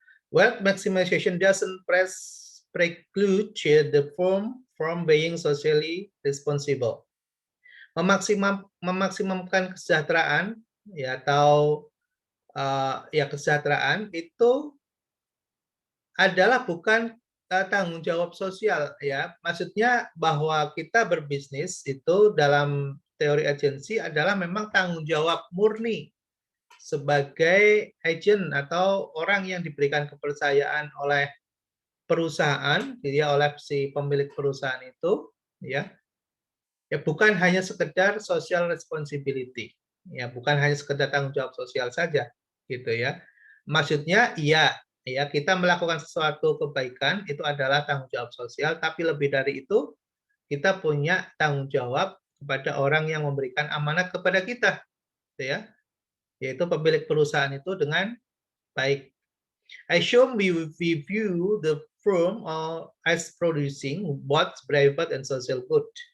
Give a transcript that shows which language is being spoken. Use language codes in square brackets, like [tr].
[en] Wealth maximization doesn't preclude the firm from being socially responsible. [id] Memaksimalkan kesejahteraan ya, atau ya kesejahteraan itu adalah bukan tanggung jawab sosial ya. Maksudnya bahwa kita berbisnis itu dalam teori agensi adalah memang tanggung jawab murni sebagai agent atau orang yang diberikan kepercayaan oleh perusahaan, ya, oleh si pemilik perusahaan itu, ya. Ya, bukan hanya sekedar social responsibility, ya, bukan hanya sekedar tanggung jawab sosial saja, gitu ya. Maksudnya, iya, ya, kita melakukan sesuatu kebaikan itu adalah tanggung jawab sosial, tapi lebih dari itu kita punya tanggung jawab kepada orang yang memberikan amanat kepada kita, gitu ya, yaitu pemilik perusahaan itu dengan baik. [en] I assume we view the firm or as producing both private and social good.